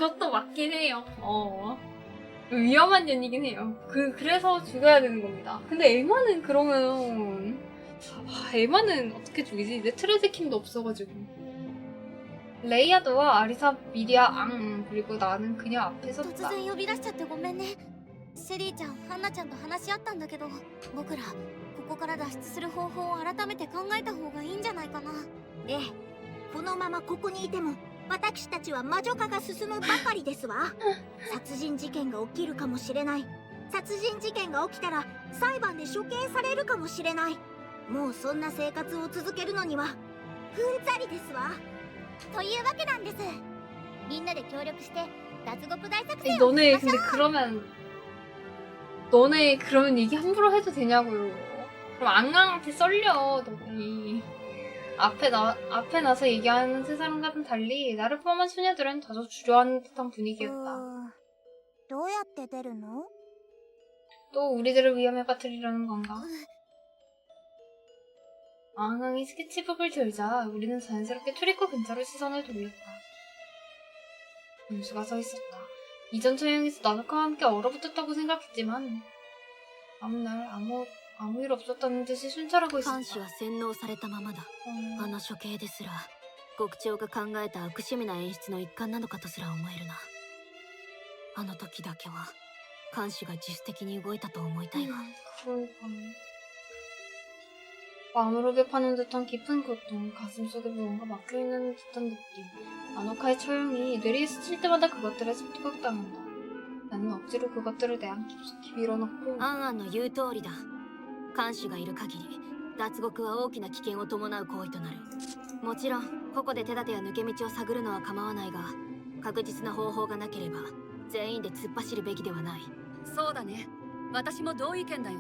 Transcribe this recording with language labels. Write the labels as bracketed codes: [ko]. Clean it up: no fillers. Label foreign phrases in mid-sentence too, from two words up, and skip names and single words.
[ko] 그것도 맞긴 해요. 위험한 년이긴 해요. 그래서 죽여야 되는 겁니다. 근데 에마는 그러면 에마는 어떻게 죽이지? 이제 트레드킹도 없어가지고. 레이아드와 아리사, 미리아, 그리고 나는 그냥 앞에 [ja] 突 [ko] 섰다. [ja] 然呼び出しちゃってごめんね。シェリーちゃん、ハンナちゃんと話し合ったんだけど、僕らここから脱出する方法を改めて考えた方がいいんじゃないかな。ええ、このままここにいても私たちは魔女化が進むばかりですわ。殺人事件が起きるかもしれない。殺人事件が起きたら裁判で処刑されるかもしれない。もうそんな生活を続けるのにはうんざりですわ。というわけなんです。みんなで協力して脱獄大作戦を [ko] 너네 근데 너네 그러면 얘기 함부로 해도 되냐고요. 그럼 앙앙한테 썰려 너네. 앞에 나서 얘기하는 세 사람과는 달리 나를 포함한 소녀들은 다소 주저하는 듯한 분위기였다. [ja] どうやって出るの？ [ko] 또 우리들을 위험에 빠뜨리려는 건가? 앙앙이 스케치북을 들자 우리는 자연스럽게 출입구 근처로 시선을 돌렸다. 윤수가 서 있었다. 이전 처형에서 나노카와 함께 얼어붙었다고 생각했지만 다음날 아무 일 없었다는 듯이 순찰하고 [ja] 監視 [ko] 있었다. [ja] は洗脳されたままだ。あの処刑ですら獄長が考えた悪趣味な演出の一環なのかとすら思えるな。あの時だけは監視が自主的に動いたと思いたいわ。 [ko] 그러니까 마음을 호흡하는 듯한 깊은 고통, 가슴속에 무언가 막혀있는 듯한 느낌. 아노카의 처형이 뇌리에 스칠 때마다 그것들에 습득당한다. 나는 억지로 그것들을 내 안 깊숙이 밀어넣고 [ja] アンアンの言う通りだ。監視がいる限り脱獄は大きな危険を伴う行為となる。もちろん個々で手立てや抜け道を探るのは構わないが、確実な方法がなければ全員で突っ走るべきではない。そうだね。私も同意見だよ。